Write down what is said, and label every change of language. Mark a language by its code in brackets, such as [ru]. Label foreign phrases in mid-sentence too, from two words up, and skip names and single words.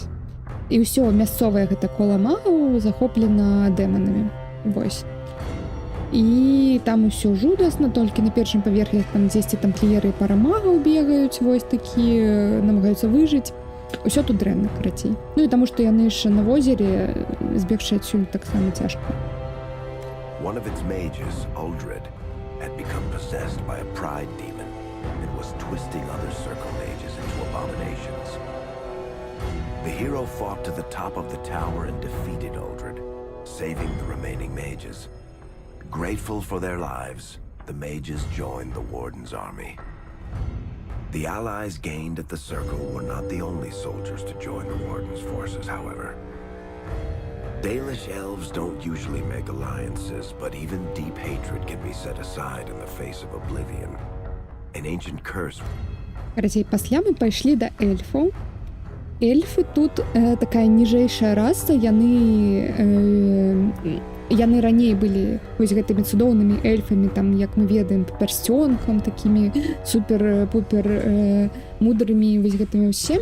[be] І ўсё мясцовае гэта кола магаў захоплена дэманамі, вось. І там усё жудасна, толькі на першым паверхе там дзесьці тампліеры і пара магаў бегаюць, вось такі, намагаюцца выжыць. Усё тут дрэнна, карацей. Ну і таму, што яны ж на возеры, збегчы адсюль таксама цяжка. [en] One of its mages, Uldred, had become possessed by a pride demon and was twisting other circle mages into abominations. The hero fought to the top of the tower and defeated Uldred, saving the remaining mages. Grateful for their lives, the mages joined the Warden's army. The allies gained at the circle were not the only soldiers to join the Warden's forces, however. Dalish elves don't usually make alliances, but even deep hatred can be set aside in the face of oblivion. An ancient curse. [be] Карацей, пасля мы пайшлі да эльфаў. Эльфы тут такая ніжэйшая раса, яны раней былі вось гэтымі цудоўнымі эльфамі, там, як мы ведаем, пярсцёнкам, такімі супер-пупер мудрымі вось гэтымі ўсім.